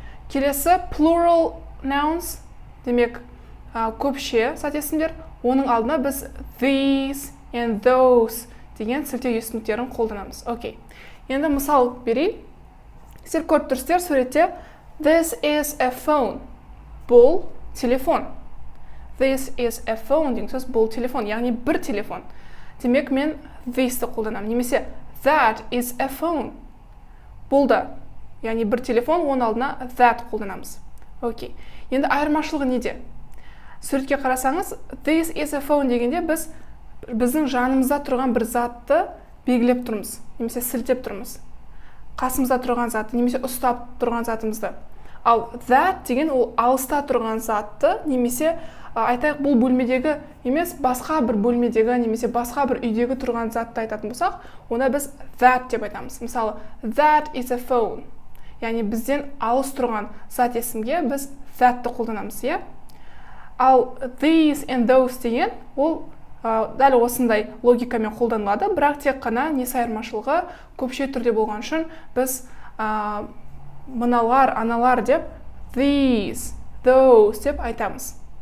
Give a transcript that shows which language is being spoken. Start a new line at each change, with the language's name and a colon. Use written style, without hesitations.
Kazakh: Келесі plural nouns, демек көпше зат есімдер, оның алдына біз
English: these and those
Kazakh: деген сілтеу есімдіктерін қолданамыз. Окей. Енді мысал берейін. Сіздер көріп тұрсыздар суретте
English: this is a phone.
Kazakh: Бұл телефон.
English: This is a phone
Kazakh: деген сөз бұл телефон, яғни бір телефон. Демек мен this-ті қолданамын.
English: Немесе that is a phone.
Kazakh: Бұл да, яғни бір телефон, оның алдына that қолданамыз. Окей. Енді айырмашылығы неде? Суретке қарасаңыз,
English: this is a phone
Kazakh: дегенде біздің жанымызда тұрған бір затты белгілеп тұрмыз, немесе сілтеп тұрмыз. Қасымызда тұрған затты, немесе ұстап тұрған затымызды. Ал that деген ол алыста тұрған затты, немесе айтайық бұл бөлмедегі емес, басқа бір бөлмедегі, немесе басқа бір үйдегі тұрған затты айтатын болсақ, онда біз that деп айтамыз.
English: Мысалы, that is a phone.
Kazakh: Яғни бізден алыс тұрған зат есімге біз that-ті қолданамыз, Ал
English: these and those
Kazakh: деген ол дәл осындай логикамен қолданылады, бірақ тек қана несі айырмашылығы көпше түрде болған үшін біз мыналар, аналар деп these, those деп айтамыз.